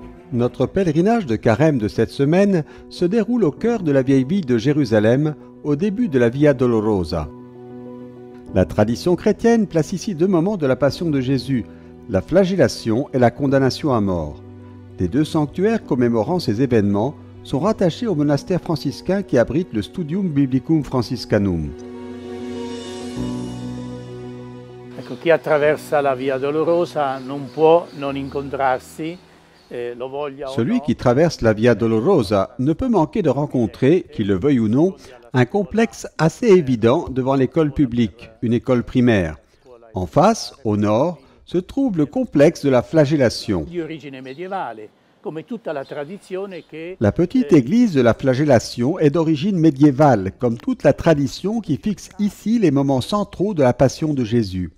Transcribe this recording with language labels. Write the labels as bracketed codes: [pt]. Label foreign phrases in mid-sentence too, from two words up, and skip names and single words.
[fr] Notre pèlerinage de carême de cette semaine se déroule au cœur de la vieille ville de Jérusalem, au début de la Via Dolorosa. La tradition chrétienne place ici deux moments de la passion de Jésus, la flagellation et la condamnation à mort. Les deux sanctuaires commémorant ces événements sont rattachés au monastère franciscain qui abrite le Studium Biblicum Franciscanum. [it] Chi attraversa la Via Dolorosa non può non incontrarsi. [fr] Celui qui traverse la Via Dolorosa ne peut manquer de rencontrer, qu'il le veuille ou non, un complexe assez évident devant l'école publique, une école primaire. En face, au nord, se trouve le complexe de la flagellation. La petite église de la flagellation est d'origine médiévale, comme toute la tradition qui fixe ici les moments centraux de la passion de Jésus.